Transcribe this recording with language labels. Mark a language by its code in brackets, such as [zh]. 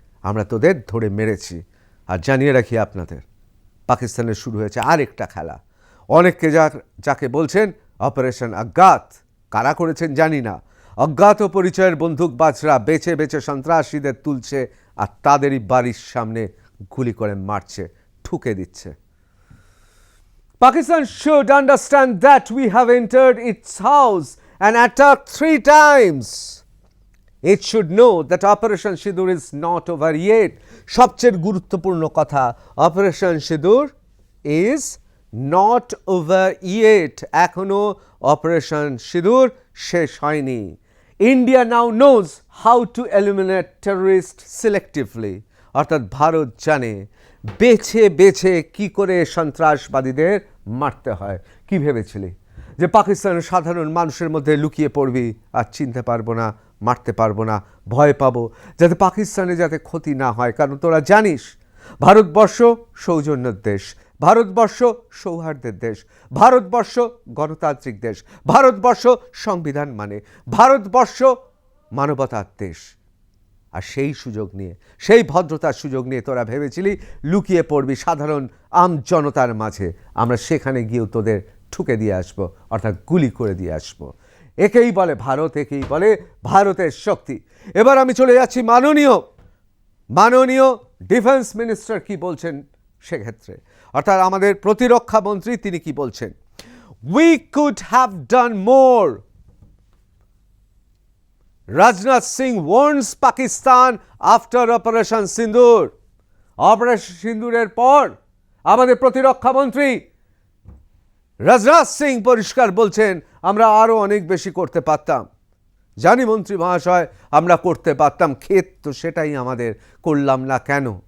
[bn] আমরা তোদের ধরে মেরেছি। আর জানিয়ে রাখি আপনাদের, পাকিস্তানের শুরু হয়েছে আরেকটা খেলা। অনেককে যাকে বলছেন অপারেশন অজ্ঞাত কারা করেছেন জানি না, অজ্ঞাত পরিচয়ের বন্দুকবাজরা বেছে বেছে সন্ত্রাসীদের তুলছে আর তাদেরই বাড়ির সামনে গুলি করে মারছে, ঠুকে দিচ্ছে। [en] Pakistan should understand that we have entered its house and attacked 3 times. It should know that Operation Sindoor is not over yet. [bn] সবচেয়ে গুরুত্বপূর্ণ কথা, [en] Operation Sindoor is not over yet. [bn] এখনো Operation Sindoor শেষ হয়নি। [en] India now knows how to eliminate terrorists selectively. [bn] অর্থাৎ ভারত জানে বেছে বেছে কি করে সন্ত্রাসবাদীদের মারতে হয়। কি ভেবেছিলি যে পাকিস্তানের সাধারণ মানুষের মধ্যে লুকিয়ে পড়বি আর চিনতে পারবো না, মারতে পারবো না, ভয় পাবো যাতে পাকিস্তানে যাতে ক্ষতি না হয়? কারণ তোরা জানিস ভারতবর্ষ সৌজন্যের দেশ, ভারতবর্ষ সৌহার্দ্যের দেশ, ভারতবর্ষ গণতান্ত্রিক দেশ, ভারতবর্ষ সংবিধান মানে, ভারতবর্ষ মানবতার দেশ। আর সেই সুযোগ নিয়ে, সেই ভদ্রতার সুযোগ নিয়ে তোরা ভেবেছিলি লুকিয়ে পড়বি সাধারণ আম জনতার মাঝে, আমরা সেখানে গিয়েও তোদের ঠুকে দিয়ে আসবো, অর্থাৎ গুলি করে দিয়ে আসবো। একেই বলে ভারত, একেই বলে ভারতের শক্তি। এবার আমি চলে যাচ্ছি মাননীয় ডিফেন্স মিনিস্টার কি বলছেন সেক্ষেত্রে, অর্থাৎ আমাদের প্রতিরক্ষা মন্ত্রী তিনি কি বলছেন। [en] We could have done more. Rajnath Singh warns Pakistan after Operation Sindoor. [bn] Operation সিন্দুরের পর আমাদের প্রতিরক্ষা মন্ত্রী রাজনাথ সিং পরিষ্কার বলছেন আমরা আরো অনেক বেশি করতে পারতাম। জানি মন্ত্রী মহাশয় আমরা করতে পারতাম, খেদ তো সেটাই আমাদের, করলাম না কেন?